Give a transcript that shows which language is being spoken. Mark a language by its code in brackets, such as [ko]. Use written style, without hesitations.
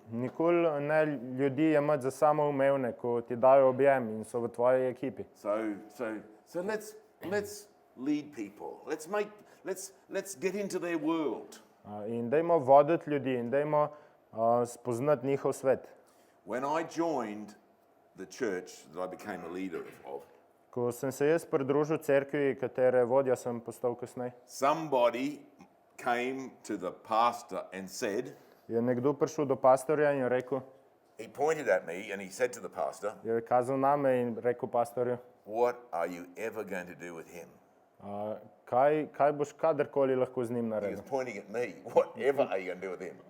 [sl] Nikoli ne ljudi jemati za samoumevne, ko ti dajo objem in so v tvoji ekipi. [en] So let's lead people. Let's get into their world. [sl] In dajmo voditi ljudi in dajmo spoznati njihov svet. [en] When I joined the church that I became a leader of, [sl] Ko sem se jaz pridružil cerkvi, katere vodja sem postal kasneje, [en] somebody came to the pastor and said, [sl] je nekdo prišel do pastorja in je rekel, [en] he pointed at me and he said to the pastor, [sl] je kazal name in rekel pastorju, [en] what are you ever going to do with him? [sl] kaj boš kadarkoli lahko z njim [en] He was [sl] naredil. [en] pointing at me, whatever are you going to do with him?